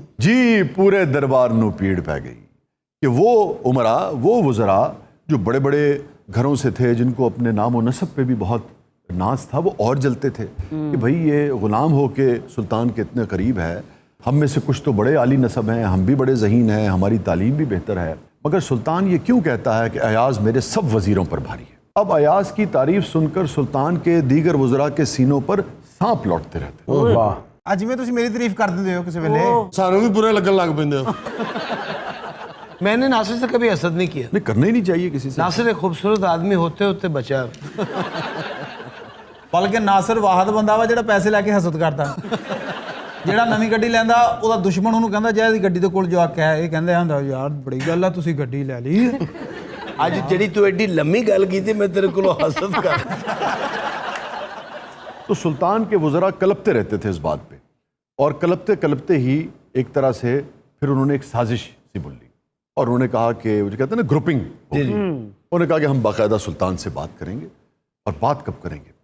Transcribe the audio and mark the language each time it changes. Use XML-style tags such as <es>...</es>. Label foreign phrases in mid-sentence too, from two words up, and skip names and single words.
<ur>جی،</ur> <pa>پورے دربار نو پیڑ پہ گئی</pa> <ur>کہ وہ عمرا، وہ وزراء جو بڑے بڑے گھروں سے تھے، جن کو اپنے نام و نسب پہ بھی بہت ناز تھا، وہ اور جلتے تھے کہ بھئی یہ غلام ہو کے سلطان کے اتنے قریب ہے، ہم میں سے کچھ تو بڑے عالی نسب ہیں، ہم بھی بڑے ذہین ہیں، ہماری تعلیم بھی بہتر ہے، مگر سلطان یہ کیوں کہتا ہے کہ ایاز میرے سب وزیروں پر بھاری ہے۔ اب ایاز کی تعریف سن کر سلطان کے دیگر وزراء کے سینوں پر سانپ لوٹتے رہتے۔</ur> <pa>ਅੱਜ ਜਿਵੇਂ ਤੁਸੀਂ ਮੇਰੀ ਤਾਰੀਫ ਕਰ ਦਿੰਦੇ ਹੋ ਕਿਸੇ ਵੇਲੇ سانو بھی برے لگن لگ پیندے ہو۔</pa> <ur>میں نے ناصر سے کبھی حسد نہیں کیا، نہیں، کرنا ہی نہیں چاہیے کسی سے۔ ناصر ایک خوبصورت آدمی ہوتے ہوتے بچا۔</ur> <pa>ਬਲਕਿ ਨਾਸਰ ਵਾਹਦ ਬੰਦਾ ਵਾ ਜਿਹੜਾ ਪੈਸੇ ਲੈ ਕੇ ਹਸਦ ਕਰਦਾ, ਜਿਹੜਾ ਨਵੀਂ ਗੱਡੀ ਲੈਂਦਾ ਉਹਦਾ ਦੁਸ਼ਮਣ ਉਹਨੂੰ ਕਹਿੰਦਾ ਜੈ ਦੀ ਗੱਡੀ ਦੇ ਕੋਲ ਜਾ ਕੇ ਇਹ ਕਹਿੰਦੇ ਹੁੰਦਾ ਯਾਰ ਬੜੀ ਗੱਲ ਆ ਤੁਸੀਂ ਗੱਡੀ ਲੈ ਲਈ। ਅੱਜ ਜਿਹੜੀ ਤੂੰ ਐਡੀ ਲੰਮੀ ਗੱਲ ਕੀਤੀ ਮੈਂ ਤੇਰੇ ਕੋਲੋਂ ਹਸਦ ਕਰ।</pa> <ur>تو سلطان کے وزراء کلپتے رہتے تھے اس بات پہ، اور کلپتے کلپتے ہی ایک طرح سے پھر انہوں نے ایک سازش سی بن لی، اور انہوں نے کہا کہ وہ جو کہتے ہیں نا گروپنگ، انہوں نے کہا کہ ہم باقاعدہ سلطان سے بات کریں گے، اور بات کب کریں گے؟</ur>